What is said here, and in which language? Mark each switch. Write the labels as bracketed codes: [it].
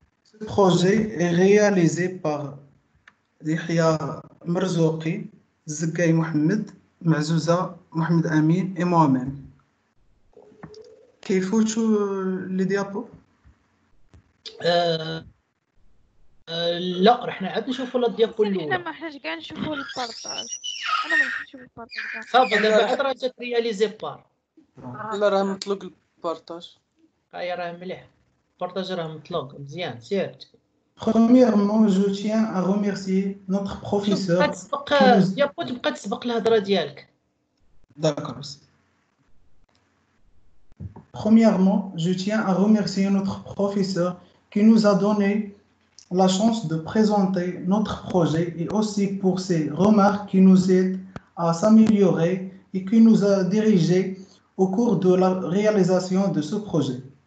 [fr] Ce projet est réalisé par Yahya Marzouqi, Zakaï Mohamed, Mazouza Mohamed Amin et moi-même. [ar] كيف [fr] les diapos [ar] لا رح نعاد نشوفوا الديابو الاولى. احنا ما حناش كاع نشوفوا البارطاج. انا ما نمشيش نشوف البارطاج. صافي دابا عاد راه جات رياليزي بار. لا راه مطلوق البارطاج. هاي راه مليح. البارطاج راه مطلوق مزيان سير. [fr] Premièrement, je tiens à remercier notre professeur. [ar] ديابو تبقى تسبق الهضره ديالك. [fr] D'accord. Premièrement, je tiens à remercier notre professeur qui nous a donné la chance de présenter notre projet et aussi pour ses remarques qui nous aident à s'améliorer et qui nous a dirigés au cours de la réalisation de ce projet.